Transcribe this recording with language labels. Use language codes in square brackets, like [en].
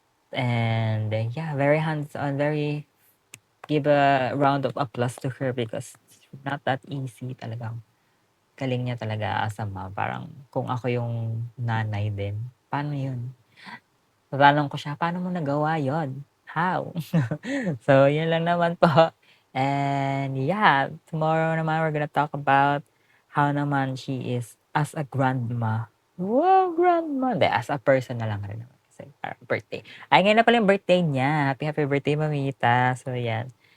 [en] And yeah, very hands-on, very give a round of applause to her because it's not that easy [tl] talagang. Galing niya talaga [en] as a mom. [tl] Parang kung ako yung nanay din, paano yun? Tatanong ko siya, paano mo nagawa yon? [en] How? [tl] So, yun lang naman po. [en] And yeah, tomorrow [tl] naman [en] we're gonna talk about how naman she is as a grandma. [tl] Wow, grandma. Hindi, [en] as a person [tl] na lang rin naman. Kasi birthday. Ay, ngayon na pala yung birthday niya. [en] Happy birthday, [tl] Mamita. So, yan.